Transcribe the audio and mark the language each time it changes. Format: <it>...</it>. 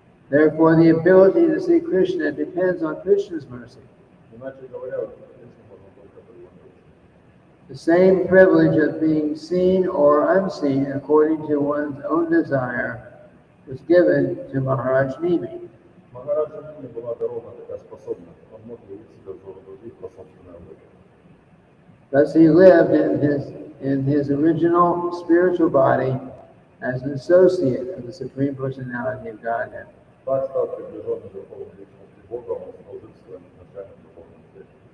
<en>Therefore, the ability to see Krishna depends on Krishna's mercy.</en> <ru>Иначе говоря, Кришну можно только по его милости.</ru> <en>The same privilege of being seen or unseen according to one's own desire was given to Maharaja Nimi.</en> <ru>Махараджа Ними была дарована такая способность. Он мог явить себя взору других по собственной воле.</ru> <en>Thus he lived in his original spiritual body as an associate of the Supreme Personality of Godhead.</en> <ru>Так, став приближенным духовной личности Бога, он служит своим изначальным духовным целям.</ru>